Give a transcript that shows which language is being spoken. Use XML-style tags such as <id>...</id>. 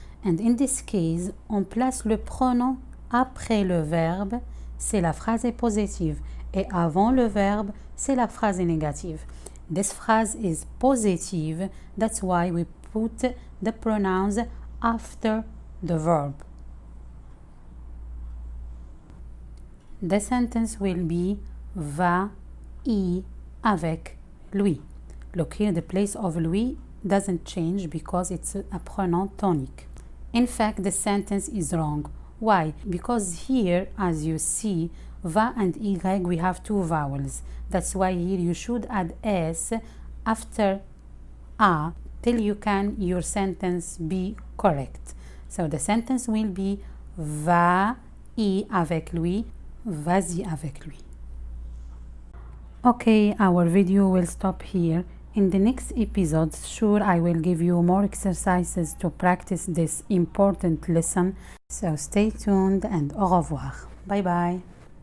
<fr>And in this case, on place le pronom après le verbe, c'est la phrase est positive. Et avant le verbe, c'est la phrase est négative.</fr> <en>This phrase is positive, that's why we put the pronouns after the verb. The sentence will be va y avec lui. Look here, the place of lui doesn't change because it's a pronoun tonic. In fact, the sentence is wrong. Why? Because here, as you see, va and y, we have two vowels. That's why here you should add s after a till your sentence be correct. So the sentence will be va y avec lui, vas-y avec lui. Okay, our video will stop here. In the next episode, sure, I will give you more exercises to practice this important lesson. So stay tuned and au revoir. Bye bye.</en>